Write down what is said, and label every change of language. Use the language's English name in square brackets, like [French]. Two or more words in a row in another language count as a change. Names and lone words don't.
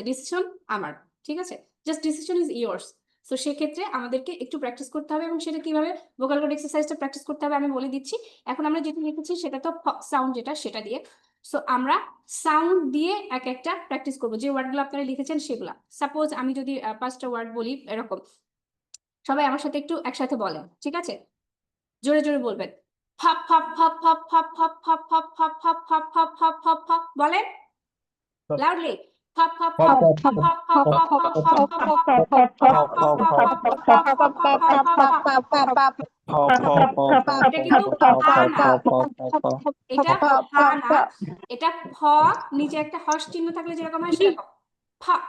[Bangla] ডিসিশন আমার, ঠিক আছে, [English] just decision is yours. [Bangla] তো সেক্ষেত্রে আমাদেরকে একটু প্র্যাকটিস করতে হবে, এবং সেটা কিভাবে, [English] vocal cord exerciseটা [Bangla] প্র্যাকটিস করতে হবে আমি বলে দিচ্ছি। এখন আমরা যেটা লিখেছি সেটা তো সাউন্ড, যেটা সেটা দিয়ে। সো আমরা সাউন্ড দিয়ে এক একটা প্র্যাকটিস করবো, যে ওয়ার্ডগুলো আপনারা লিখেছেন সেগুলা। সাপোজ আমি যদি 5টা ওয়ার্ড বলি এরকম, সবাই আমার সাথে একটু একসাথে বলেন, ঠিক আছে, জোরে জোরে বলবেন। ফপ ফপ ফপ ফপ ফপ ফপ ফপ ফপ ফপ ফপ ফপ ফপ ফপ ফপ ফপ, বলেন লাউডলি। ফপ ফপ ফপ ফপ ফপ ফপ ফপ ফপ ফপ ফপ। এটা কিন্তু ফা না, এটা ফা না, এটা ফ, নিচে একটা হর্ষ চিহ্ন থাকলে যেরকম হয় সেরকম ফ।